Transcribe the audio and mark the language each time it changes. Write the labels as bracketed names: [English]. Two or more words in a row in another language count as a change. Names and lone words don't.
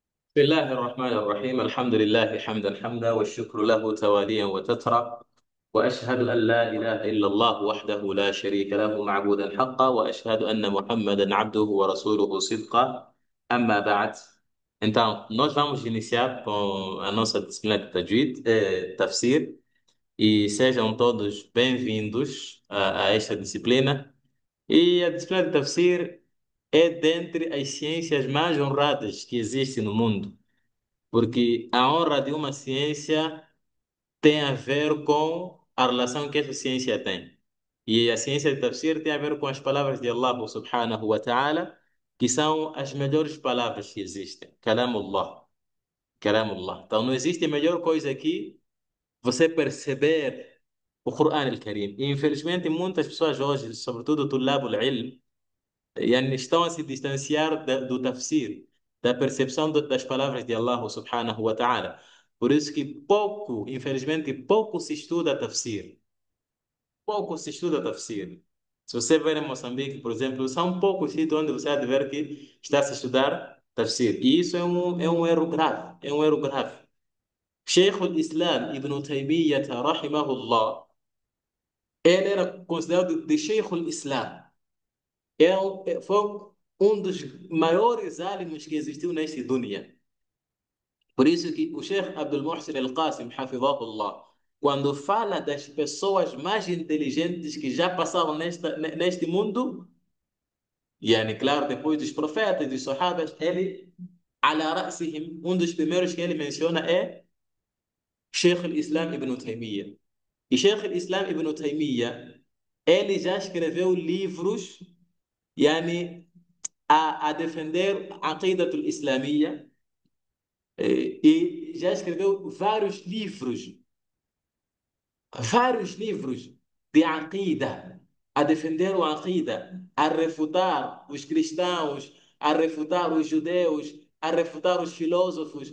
[Arabic] بسم الله الرحمن الرحيم الحمد لله حمدا حمدا والشكر له تواليا وتترى وأشهد أن لا إله إلا الله وحده لا شريك له معبودا حقا وأشهد أن محمدا عبده ورسوله صدقا. أما بعد. [Portuguese] Então, nós vamos iniciar com a nossa disciplina de Tajwid, Tafsir, e sejam todos bem-vindos a esta disciplina. E a disciplina de Tafsir é dentre as ciências mais honradas que existem no mundo, porque a honra de uma ciência tem a ver com a relação que essa ciência tem. E a ciência de tafsir tem a ver com as palavras de Allah [Arabic] سبحانه وتعالى, [Portuguese] que são as melhores palavras que existem. Kalamullah. Kalamullah. Então não existe melhor coisa que você perceber o Quran al-Karim. E infelizmente muitas pessoas hoje, sobretudo o [Arabic] طلاب العلم, [Portuguese] يعني estão a se distanciar do tafsir, da percepção das palavras de Allah [Arabic] سبحانه وتعالى. [Portuguese] Por isso que pouco, infelizmente, pouco se estuda tafsir. Pouco se estuda tafsir. Se você ver em Moçambique, por exemplo, são poucos sítios onde você há de ver que está a se estudar tafsir. E isso é um erro grave, é um erro grave. Sheikh al-Islam Ibn Taymiyyah, rahimahullah, ele era considerado de Sheikh al-Islam. Foi um dos maiores álimos que existiu neste dunya. Por isso que o Sheikh Abdul Muhsin Al-Qasim, hafidhahullah, quando fala das pessoas mais inteligentes que já passaram neste mundo, e claro, depois dos profetas, dos sahabas, ele, [Arabic] على رأسهم, [Portuguese] um dos primeiros que ele menciona é Sheikh al-Islam Ibn Taymiyyah. E Sheikh al-Islam Ibn Taymiyyah, ele já escreveu livros, yani, a defender a [Arabic] العقيدة الإسلامية, [Portuguese] e já escreveu vários livros de Aqida, a defender o Aqida, a refutar os cristãos, a refutar os judeus, a refutar os filósofos.